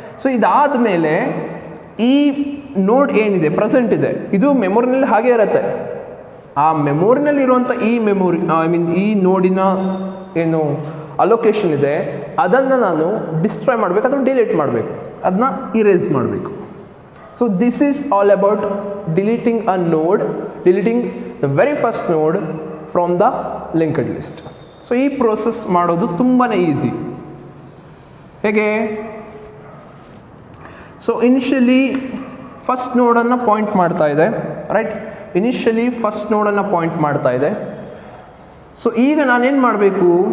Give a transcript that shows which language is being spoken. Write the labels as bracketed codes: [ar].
[kn] So ಇದಾದ ಮೇಲೆ ಈ ನೋಡ್ ಏನಿದೆ ಪ್ರೆಸೆಂಟ್ ಇದೆ, ಇದು ಮೆಮೊರಿನಲ್ಲಿ ಹಾಗೆ ಇರುತ್ತೆ. ಆ ಮೆಮೊರಿನಲ್ಲಿ ಇರುವಂಥ ಈ ನೋಡಿನ ಏನು ಅಲೊಕೇಶನ್ ಇದೆ ಅದನ್ನು ನಾನು ಡಿಸ್ಟ್ರಾಯ್ ಮಾಡಬೇಕು ಅಥವಾ ಡಿಲೀಟ್ ಮಾಡಬೇಕು, ಅದನ್ನ ಇರೇಸ್ ಮಾಡಬೇಕು. [en] So this is all about deleting a node, deleting the very first node from the linked list. [kn] So ಈ ಪ್ರೋಸೆಸ್ ಮಾಡೋದು ತುಂಬಾ ಈಸಿ. ಹೇಗೆ? ಸೊ ಇನಿಷಿಯಲಿ ಫಸ್ಟ್ ನೋಡನ್ನು ಪಾಯಿಂಟ್ ಮಾಡ್ತಾ ಇದೆ, ರೈಟ್. ಇನಿಷಿಯಲಿ ಫಸ್ಟ್ ನೋಡನ್ನು ಪಾಯಿಂಟ್ ಮಾಡ್ತಾ ಇದೆ. ಸೊ ಈಗ ನಾನೇನು ಮಾಡಬೇಕು?